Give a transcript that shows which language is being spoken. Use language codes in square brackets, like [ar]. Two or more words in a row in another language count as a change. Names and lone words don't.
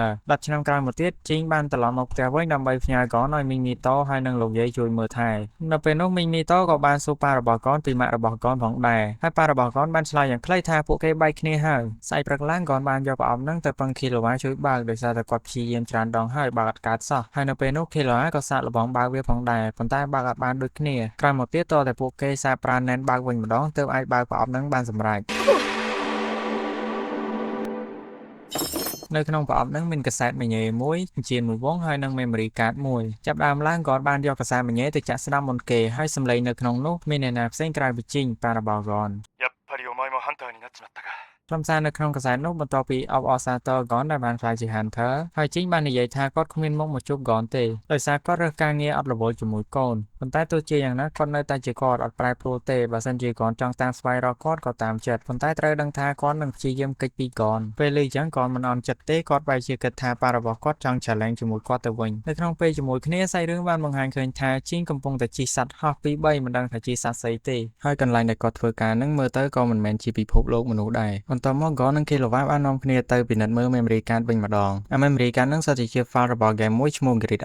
[km] 10 ឆ្នាំក្រោយមកទៀត Jing បានត្រឡប់មកផ្ទះវិញដើម្បីផ្ញើគាត់ឲ្យមីង Mito ហើយនឹងលោកយាយជួយមើលថែនៅពេលនោះមីង Mito ក៏បានសួរប៉ារបស់គាត់ពីម៉ាក់របស់គាត់ផងដែរហើយប៉ារបស់គាត់បានឆ្លើយយ៉ាងខ្លីថាពួកគេបែកគ្នាហើយស្អែកព្រឹកឡើងគាត់បានយកប្រអប់នឹងទៅពឹង Killua ជួយបើកដោយសារតែគាត់ព្យាយាមច្រើនដងហើយបើកអត់កើតសោះហើយនៅពេលនោះ Killua ក៏សាកល្បងបើកវាផងដែរប៉ុន្តែបើកអត់បានដូចគ្នាក្រោយមកទៀតតតែពួកគេសាកប្រើណែនបើកវិញម្ដងទើបអាចបើកប្រអប់នឹងបានសម្រេច នៅក្នុងប្រអប់នឹងមានកាសែតមញ៉េមួយជាមួយវងហើយនិង [en] memory card [km] មួយចាប់ដើមឡើងគាត់បានយកកាសែតមញ៉េទៅចាក់ស្ដាប់មុនគេហើយសំឡេងនៅក្នុងនោះមានអ្នកណាផ្សេងក្រៅពីជីងប៉ារបស់គាត់ [ja] やっぱりお前もハンターになっちまったか。 [km] ខ្លឹមសារនៅក្នុងកាសែតនោះបន្ទាប់ពីអបអរសាទរ Gon ដែលបានក្លាយជា Hunter ហើយជីងបាននិយាយថាគាត់គ្មានមុខមកជួប Gon ទេដោយសារគាត់រើសការងារអត់រវល់ជាមួយកូនប៉ុ ន្តែទោះជាយ៉ាងណាគាត់នៅតែជាគាត់អត់ប្រែប្រួលទេបើសិនជា Gon ចង់តាមស្វែងរកគាត់ក៏តាមចិត្តប៉ុន្តែត្រូវដឹងថាគាត់នឹងព្យាយាមគេចពី Gon ពេលឮចឹង Gon មិនអន់ចិត្តទេគាត់បែរជាគិតថាប៉ារបស់គាត់ចង់ challenge ជាមួយគាត់ទៅវិញនៅក្នុងពេលជាមួយគ្នាសាច់រឿងបានបង្ហាញឃើញថាជីងកំពុងតែជិះសត្វហោះពីរបីមិនដឹងថាជាសត្វស្អីទេហើយកន្លែងដែលគាត់ធ្វើការនឹងមើលទៅក៏មិនមែនជាពិភពលោកមនុស្សដែរបន្ទាប់មក Gon នឹងKillua បាននាំគ្នាទៅពិនិត្យមើល [en] memory card [km] វិញម្ដង [en] memory card [km] នឹងសុទ្ធតែជា file របស់ game មួយឈ្មោះ Great